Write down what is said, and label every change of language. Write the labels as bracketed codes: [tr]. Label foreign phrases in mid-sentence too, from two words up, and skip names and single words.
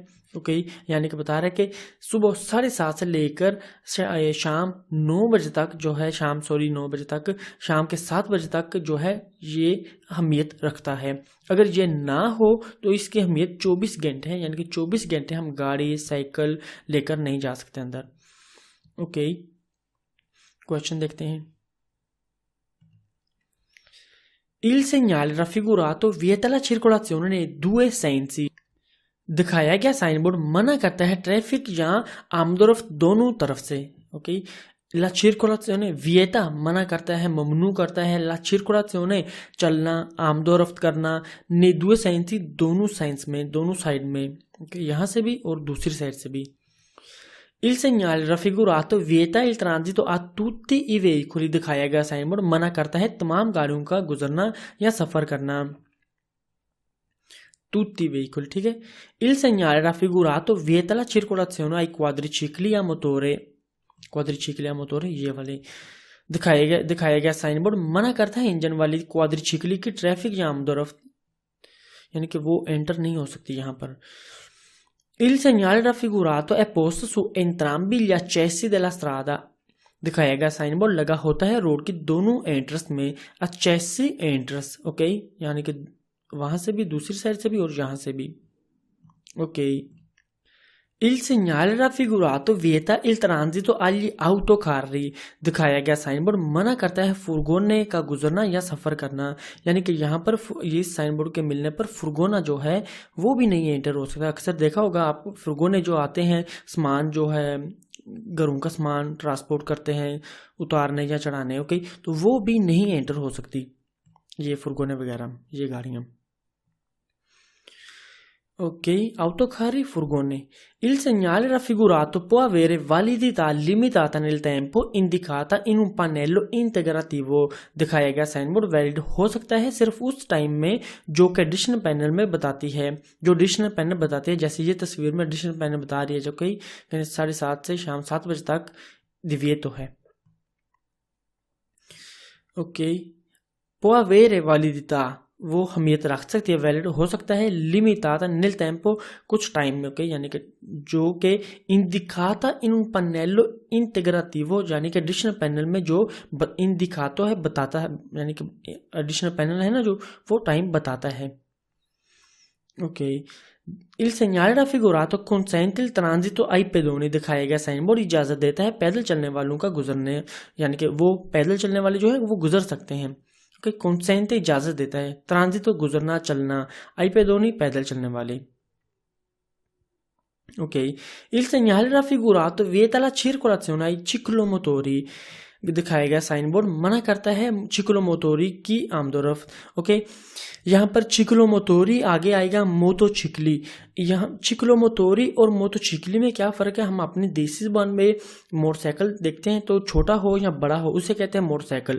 [hi] ओके, यानी कि बता रहा है कि सुबह 7:30 से लेकर शाम 9 बजे तक जो है, शाम 9 बजे तक, शाम के 7 बजे तक जो है ये अहमियत रखता है। अगर ये ना हो तो इसकी अहमियत 24 घंटे है, यानी कि 24 घंटे हम गाड़ी साइकिल लेकर नहीं जा सकते अंदर। ओके, क्वेश्चन देखते हैं। [it] Il segnale raffigurato vieta la circolazione nei due sensi, [hi] दिखाया गया साइन बोर्ड मना करता है ट्रैफिक या आमदोरफ्त दोनों तरफ से। ओके, [it] la circolazione vieta [hi] मना करता है, ममनू करता है, [it] la circolazione [hi] चलना, आमदोरफ्त करना, [it] nei due sensi [hi] दोनों साइंस में, दोनों साइड में, ओके, यहाँ से भी और दूसरी साइड से भी। [it] Il segnale raffigurato vieta il transito a tutti i veicoli, [hi] दिखाया गया साइन बोर्ड मना करता है तमाम गाड़ियों का गुजरना या सफर करना। [it] tutti i veicoli, [hi] ठीक है। [it] Il segnale raffigurato vieta la circolazione ai quadricicli a motore, quadricicli motore, [hi] ये वाले दिखाया गया साइन बोर्ड मना करता है इंजन वाली क्वाड्रिचिकली की ट्रैफिक या आमदोरफ्त, यानी कि वो एंटर नहीं हो सकती यहाँ पर। [it] Il segnale raffigurato è posto su entrambi gli accessi della strada, [hi] दिखाया गया साइन बोर्ड लगा होता है रोड की दोनों एंट्रेंस में, accessi एंट्रेंस, ओके, यानी कि वहां से भी, दूसरी साइड से भी और यहां से भी। ओके, [it] Il segnale raffigurato vieta il transito agli autocarri, [hi] दिखाया गया साइन बोर्ड मना करता है फुर्गोने का गुजरना या सफर करना, यानी कि यहाँ पर ये साइन बोर्ड के मिलने पर फुर्गोना जो है वो भी नहीं एंटर हो सकता। अक्सर देखा होगा आप, फुर्गोने जो आते हैं सामान जो है घरों का सामान ट्रांसपोर्ट करते हैं उतारने या चढ़ाने, ओके, तो वो भी नहीं एंटर हो सकती ये फुर्गोने वगैरह, ये गाड़ियाँ। [it] Ok, autocarri e furgoni. Il segnale raffigurato può avere validità limitata nel tempo indicata in un pannello integrativo. [hi] दिखाया गया साइनबोर्ड वैलिड हो सकता है सिर्फ उस टाइम में जो कि एडिशनल पैनल में बताती है, जो एडिशनल पैनल बताती है। जैसे ये तस्वीर में एडिशनल पैनल बता रही है जो कि 7:30 से शाम 7 बजे तक दिव्येतो है। ओके, [it] può avere validità, [hi] वो हमियत रख सकती है, वैलिड हो सकता है, [it] limitata nel tempo, [hi] कुछ टाइम में, ओके, यानी कि जो कि [it] indicata in un pannello integrativo, [hi] यानी कि एडिशनल पैनल में जो इंडिकातो है, बताता है, यानी कि एडिशनल पैनल है ना जो, वो टाइम बताता है। ओके, [it] il segnale raffigurato consente il transito ai pedoni, [hi] दिखाया गया साइन बोर्ड इजाजत देता है पैदल चलने वालों का गुजरने, यानी कि वो पैदल चलने वाले जो है वो गुजर सकते हैं। ओके, कंसेंट इजाजत देता है, ट्रांजिट गुजरना चलना, [it] ai pedoni [hi] पैदल चलने वाले। [it] Ok, il segnale raffigurato vieta la circolazione ai ciclomotori, [hi] दिखाया गया साइन बोर्ड मना करता है चिक्लोमोटोरी की आमदोरफ। ओके, यहाँ पर चिक्लोमोटोरी आगे आएगा मोटोचिकली। यहाँ चिक्लोमोटोरी और मोटोचिकली में क्या फर्क है? हम अपने देसी जुबान में मोटरसाइकिल देखते हैं तो छोटा हो या बड़ा हो उसे कहते हैं मोटरसाइकिल।